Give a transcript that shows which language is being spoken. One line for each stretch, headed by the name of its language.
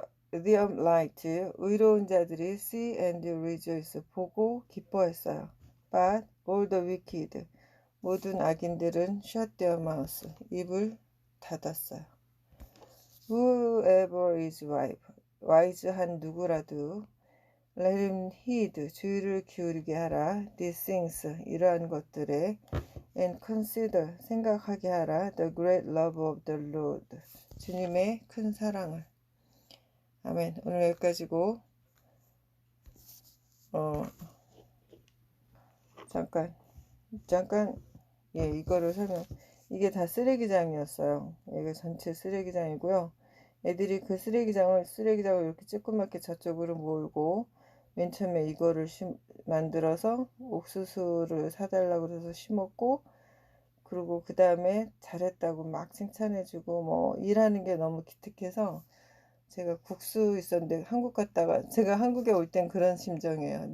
English: The upright,
Korean: 의로운 자들이
English: see and rejoice,
Korean: 보고 기뻐했어요.
English: But all the wicked,
Korean: 모든 악인들은
English: shut their mouths,
Korean: 입을 닫았어요.
English: Whoever is wise한
Korean: 누구라도
English: let him heed,
Korean: 주의를 기울이게 하라.
English: These things,
Korean: 이러한 것들에
English: and consider,
Korean: 생각하게 하라.
English: The great love of the Lord,
Korean: 주님의 큰 사랑을. 아멘. 오늘 여기까지고 잠깐 이거를 설명. 이게 다 쓰레기장이었어요. 이게 전체 쓰레기장이고요. 애들이 그 쓰레기장을 이렇게 조그맣게 저쪽으로 몰고 맨 처음에 이거를 만들어서 옥수수를 사달라고 해서 심었고, 그리고 그 다음에 잘했다고 막 칭찬해주고, 뭐 일하는 게 너무 기특해서 제가 국수 있었는데 한국 갔다가, 제가 한국에 올 땐 그런 심정이에요.